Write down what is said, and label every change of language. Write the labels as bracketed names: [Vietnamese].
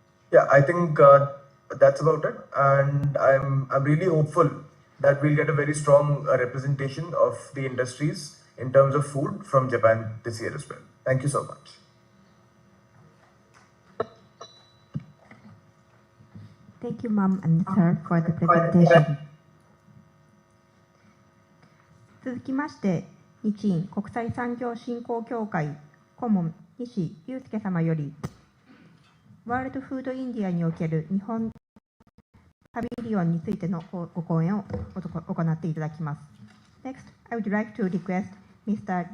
[English] Yeah, I think that's about it, and I'm really hopeful that we'll get a very strong representation of the industries in terms of food from Japan this year as well. Thank you so much. Thank you, Ma'am and Sir, for the presentation. [Japanese] 続きまして、日印国際産業振興協会顧問西祐介様より、ワールドフードインディアにおける日本パビリオンについてのご講演を行っていただきます。 [English] Next, I would like to request Mr.